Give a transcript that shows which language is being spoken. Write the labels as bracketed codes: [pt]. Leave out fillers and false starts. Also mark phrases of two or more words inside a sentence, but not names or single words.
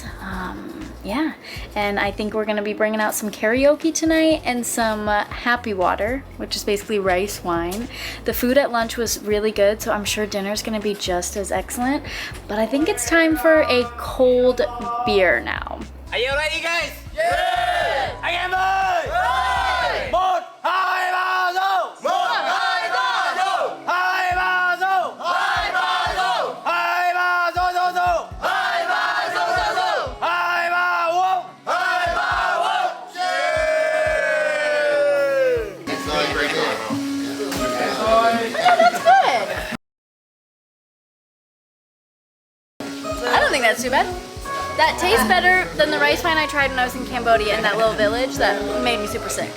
[en] Yeah, and I think we're gonna be bringing out some karaoke tonight and some happy water, which is basically rice wine. The food at lunch was really good, so I'm sure dinner's gonna be just as excellent. But I think it's time for a cold beer now. Are you ready, guys? Yeah! I am ready! Ready! Một, [vi] hai, ba, go! Một, hai, ba, go! Hai, ba, go! Hai, ba, go! Hai, ba, go, go, go! Hai, ba, go, go, go! Hai, ba, whoop! Hai, ba, [en] whoop! Yeah! It's not very good. Oh, that's good. I don't think that's too bad. That tastes better than the rice wine I tried when I was in Cambodia in that little village that made me super sick.